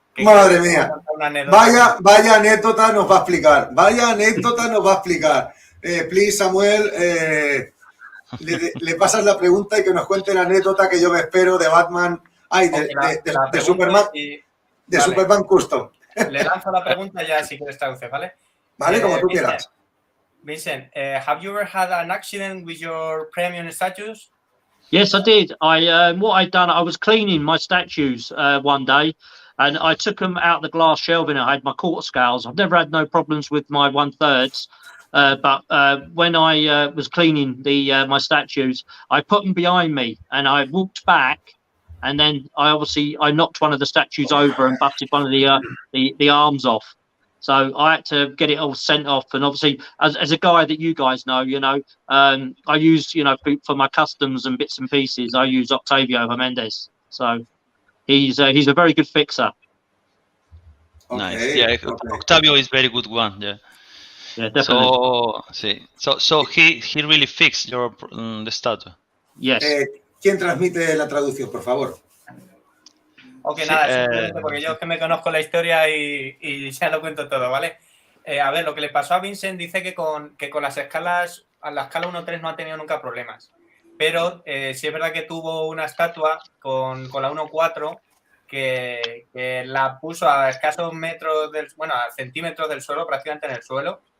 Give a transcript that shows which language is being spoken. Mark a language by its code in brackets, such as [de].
[es] Madre mía. Vaya anécdota nos va a explicar. [en] Please, Samuel, [es] le pasas la pregunta y que nos cuente la anécdota que yo me espero de Batman, de Superman, de Superman Custom. Le lanzo la pregunta ya si quieres traducir, ¿vale? Vale, como tú quieras. [en] Vincent, have you ever had an accident with your premium statues? Yes, I did. What I'd done, I was cleaning my statues one day, and I took them out of the glass shelving. I had my quarter scales. I've never had no problems with my 1/3, but when I was cleaning my statues, I put them behind me, and I walked back, and then I knocked one of the statues over and busted one of the arms off. So I had to get it all sent off, and obviously, as a guy that you guys know, I use, for my customs and bits and pieces, I use Octavio Jimenez. So he's a very good fixer. Nice. Yeah, Octavio is very good one. Yeah. Yeah, definitely. So he really fixed the statue. Yes. [es] ¿Quién transmite la traducción, por favor? Ok, nada, simplemente porque yo es que me conozco la historia y ya lo cuento todo, ¿vale? A ver, lo que le pasó a Vincent dice que con las escalas, a la escala 1.3 no ha tenido nunca problemas. Pero sí es verdad que tuvo una estatua con la 1.4 que la puso a escasos metros, a centímetros del suelo, prácticamente en el suelo.